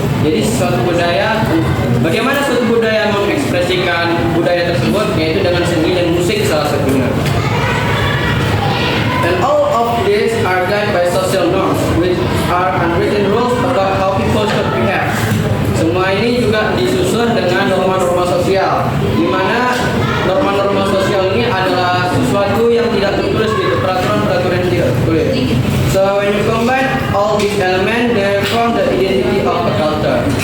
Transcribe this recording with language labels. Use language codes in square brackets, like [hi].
[id] Jadi suatu budaya, bagaimana suatu budaya mengekspresikan budaya tersebut, yaitu dengan seni dan musik salah satunya. [en] And all of these are guided by social norms, which are unwritten rules about how people should behave. [id] Semua ini juga disusun dengan norma-norma sosial, di mana norma-norma sosial ini adalah sesuatu yang tidak tertulis gitu, peraturan-peraturan yang tidak tertulis. [en] So when you combine all these elements, they form the identity of a culture.